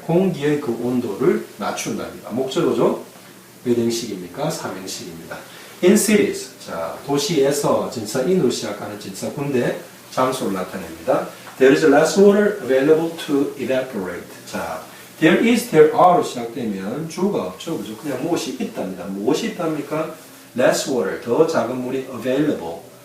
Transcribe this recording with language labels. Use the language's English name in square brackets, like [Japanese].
[Korean] 공기의 그 온도를 낮춘답니다. 목적어죠? 몇 행식입니까? 3행식입니다. In cities. 자, 도시에서 진짜 in으로 시작하는 진짜 군대 장소를 나타냅니다. [English] There is less water available to evaporate. [Korean] 자, there is, there are로 시작되면 주가 없죠. 그죠? 그냥 무엇이 있답니다. 무엇이 있답니까? Less water. 더 작은 물이 available.